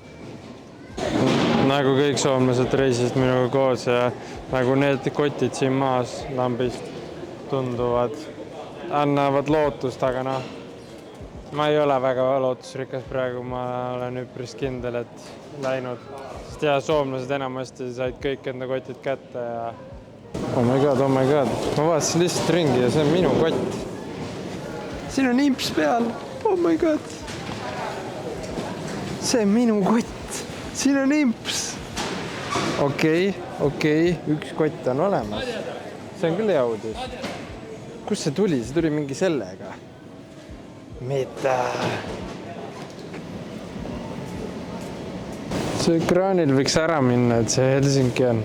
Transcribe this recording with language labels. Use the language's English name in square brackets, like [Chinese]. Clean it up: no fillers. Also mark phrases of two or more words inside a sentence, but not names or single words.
[Estonian] Nagu kõik soomlased reisisid minuga koos ja nagu need kotid siin maas lambist tunduvad, annavad lootust, aga ma ei ole väga lootusrikas praegu, ma olen üpris kindel, et läinud. Sest soomlased enamasti said kõik enda kotid kätte ja [English] oh my god. [Estonian] Ma vaatasin lihtsalt ringi ja see on minu kott. Siin on imps peal. [English] Oh my god. [Estonian] See on minu kott. Siin on imps. Okei, üks kott on olemas. See on küll hea uudis. Kus see tuli? See tuli mingi sellega. Mida? See ekraanil võiks ära minna, et see Helsingi on.